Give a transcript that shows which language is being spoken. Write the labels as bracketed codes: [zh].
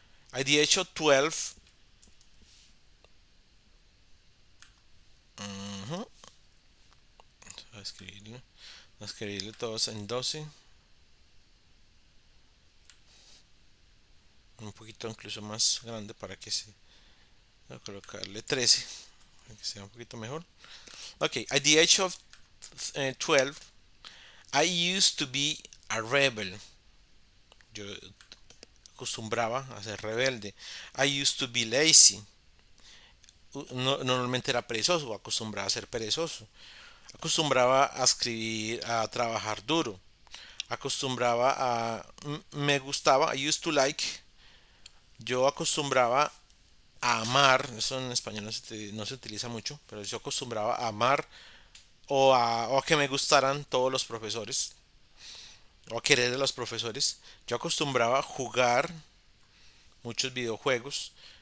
[en] At the age of 12, [es] a escribirle todos en 12, un poquito incluso más grande para que se, voy a colocarle 13 para que sea un poquito mejor. [en] Ok, at the age of 12, I used to be a rebel. [es] Yo acostumbraba a ser rebelde. [en] I used to be lazy. [es] Normalmente era perezoso, acostumbraba a ser perezoso. Acostumbraba a escribir, a trabajar duro. Acostumbraba a... Me gustaba, [en] I used to like. [es] Yo acostumbraba a amar, eso en español no se utiliza mucho, pero yo acostumbraba a amar o a que me gustaran todos los profesores, o a querer a los profesores. Yo acostumbraba a jugar muchos videojuegos.